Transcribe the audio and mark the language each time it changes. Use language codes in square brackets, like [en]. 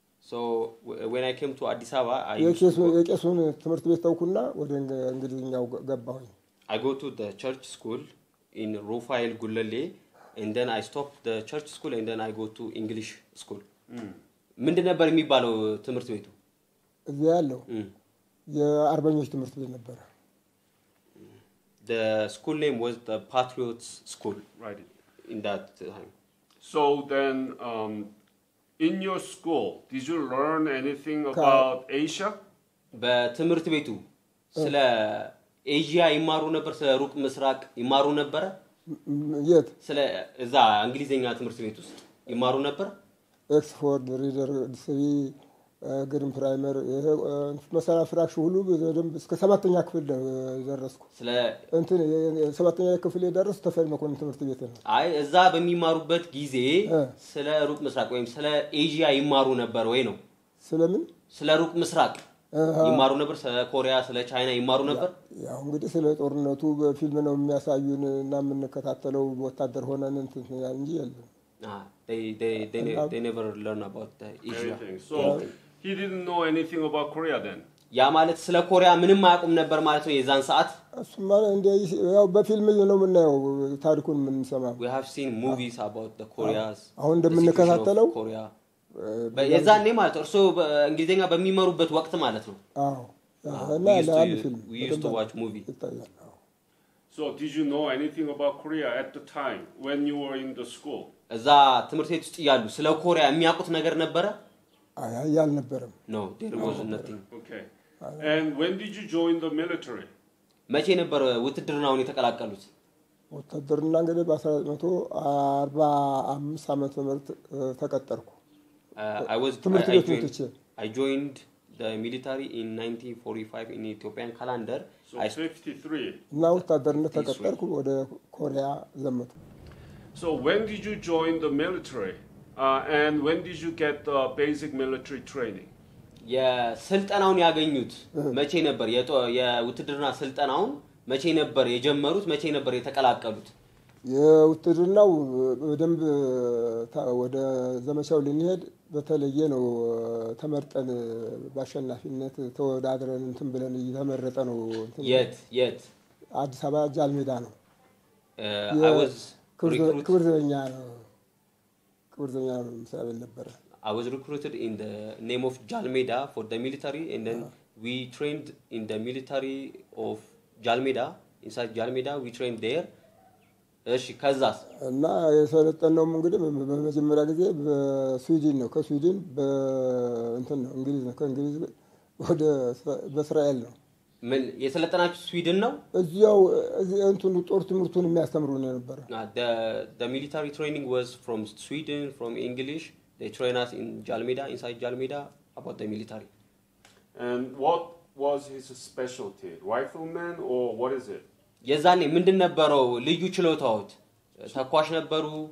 [en] so when I came to Addis Ababa [am] የቄሱን ትምህርት ቤት ተውኩና ወደ እንግሊዝኛው ገባሁ [en] I go to the church school in Rufael Gullale and then I stop the church school and then I go to English school [am] ምንድን ነበር የሚባለው ትምህርት ቤቱ እዚያ ያለው የአርበኞች ትምህርት ቤት ነበር [en] the school name was the Patriots School right in that time so then in your school did you learn anything about Asia [am] በትምህርት ቤቱ ስለ ኤዥያ ይማሩ ነበር ስለ ሩቅ ምስራቅ ይማሩ ነበር የት ስለ እዛ እንግሊዘኛ ትምህርት ቤት ውስጥ ይማሩ ነበር ኤክስፎርድ ሪደር ዲስሪ ግሪን ፕራይመር መሰራ ፍራክሽ ሁሉ በደንብ እስከ 7ኛ ክፍል ደረስኩ ስለ እንትን 7ኛ ክፍል የደረስኩ ተፈሪ መኮንን ትምህርት ቤት ነው አይ እዛ በሚማሩበት ጊዜ ስለ ሩቅ ምስራቅ ወይም ስለ ኤዥያ ይማሩ ነበር ወይ ነው ስለምን ስለ ሩቅ ምስራቅ ይማሩ ነበር ስለ ኮሪያ ስለ ቻይና ይማሩ ነበር ያው እንግዲህ ስለ ጦርነቱ በፊልም ነው የሚያሳዩን እና የምንከታተለው ወታደር ሆነን እንትን እንጂ የለም [en] they never learn about the Asia so he didn't know anything about Korea then [am] ያ ማለት ስለ ኮሪያ ምንም አያውቁም ነበር ማለት ነው የዛን ሰዓት እሱማ እንደ ያው በፊልም ነው የምናየው ታሪኩን የምንሰማው [en] we have seen movies about the Koreas [am] አሁን እንደምንከታተለው ኮሪያ በየዛኔ ማለት እርሶ እንግሊዘኛ በሚመሩበት ወቅት ማለት ነው አዎ እና ለአንድ ፊልም [en] we used to watch movie so did you know anything about Korea at the time when you were in the school [am] እዛ ትምህርት ቤት ውስጥ ያሉ ስለ ኮሪያ የሚያውቁት ነገር ነበረ አይ አልነበረም [en] no there was nothing okay and when did you join the military [am] መቼ ነበር ውትድርናውን የተቀላቀሉት ውትድርና እንግዲህ በ1945 ዓመተ ምህረት ተቀጠርኩ [en] I joined the military in 1945 in Ethiopian calendar so 53 [am] እና ውትድርና ተቀጠርኩ ወደ ኮሪያ ዘመቱ [en] so when did you join the military and when did you get the basic military training [am] የስልጠናውን ያገኙት መቼ ነበር የውትድርና ስልጠናውን መቼ ነበር የጀመሩት መቼ ነበር የተቀላቀሉት የውትድርናው በደንብ ወደ ዘመቻው ልንሄድ በተለየ ነው ተመርጠን ባሸናፊነት ተወዳድረን እንትን ብለን እየተመረጠ ነው የት አዲስ አበባ ጃልሜዳ ነው [en] I was [am] ክብርዘኛ ምሳሌ ነበር [en] I was recruited in the name of Jalmeda for the military and then we trained in the military of Jalmeda inside Jalmeda we trained there [am] እሺ ከዛስ እና የሰለጠነው እንግዲህ በመጀመሪያ ጊዜ በስዊድን ነው ከስዊድን በእንትን ነው እንግሊዝ ነው ከእንግሊዝ ወደ በእስራኤል ነው ምን የሰለጠናችሁ ስዊድን ነው እዚያው እንትን ጦር ትምህርቱን የሚያስተምሩ ነበር [en] the military training was from Sweden from English they train us in Jalmeda inside Jalmeda about the military and what was his specialty rifleman or what is it [am] የዛኔ ምንድን ነበረው ልዩ ችሎታዎት ተኳሽ ነበሩ